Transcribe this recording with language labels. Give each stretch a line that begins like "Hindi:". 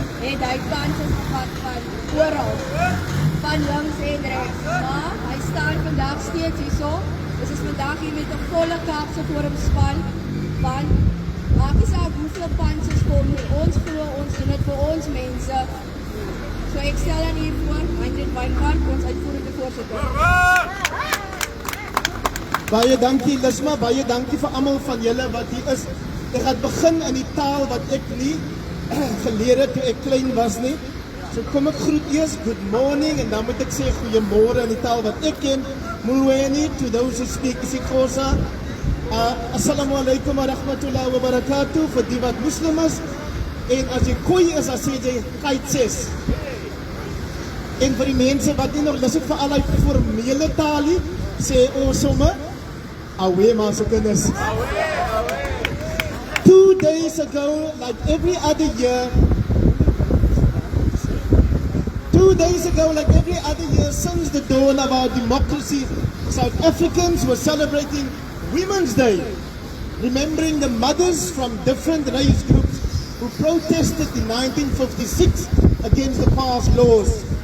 Afrikaans: Het hy kanses gehad van oral, van links en rechts. Maar hy staan vandag steeds hierso. Dus is vandag hier met 'n volle Kaapse Forum span. Want maak nie saak hoeveel kanses kom nie. Ons glo ons doen dit vir ons mense. So ek stel dan hier voor, Hendrik Wyngaard, ons uitvoerende voorsitter. Baie dankie Lisma, baie dankie vir almal van julle wat hier is. Ek gaan begin in die taal wat ek nie geleer het toe ek klein was nie. So kom ek groet eers,
English: good morning,
Afrikaans: en dan moet ek sê goeiemôre in die taal wat ek ken.
English: Mulweni to those who speak isiXhosa.
Arabic: Assalamu alaikum wa rahmatullahi wa barakatuh
Afrikaans: vir die wat Muslim is. En as jy Khoi is, dan sê jy kaitses. En vir die mense wat nie nog lus het vir al die formele taal nie, sê ons sommer away maar se kinders.
English: 2 days ago, like every other year, 2 days ago, like every other year since the dawn of our democracy, South Africans were celebrating Women's Day, remembering the mothers from different race groups who protested in 1956 against the past laws.